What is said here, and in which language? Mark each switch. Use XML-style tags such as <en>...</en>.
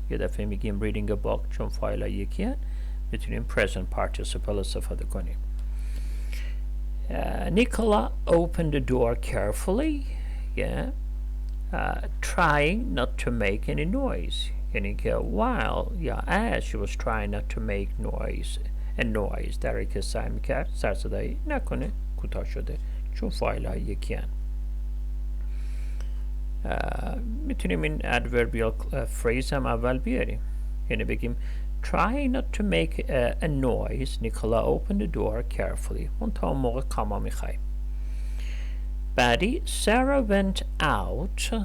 <fa>یه دفعه میگیم</fa> <en>reading a book</en> <fa>چون فایل یکی هست میتونیم present participle استفاده کنیم.</fa> <en>Nicola opened the door carefully. Trying not to make any noise.</en> <fa>یعنی که</fa> <en>as she was trying not to make noise</en> <fa>در حالی که سعی میکرد سر صدایی نکنه کوتاه شده چون فایل های یکی هن. میتونیم این adverbial phrase هم اول بیاریم، یعنی بگیم</fa> <en>try not to make a noise. Nicola opened the door carefully.</en> <fa>منتها موقع کاما میخوایم. بعدی</fa> <en>Sarah went out.</en>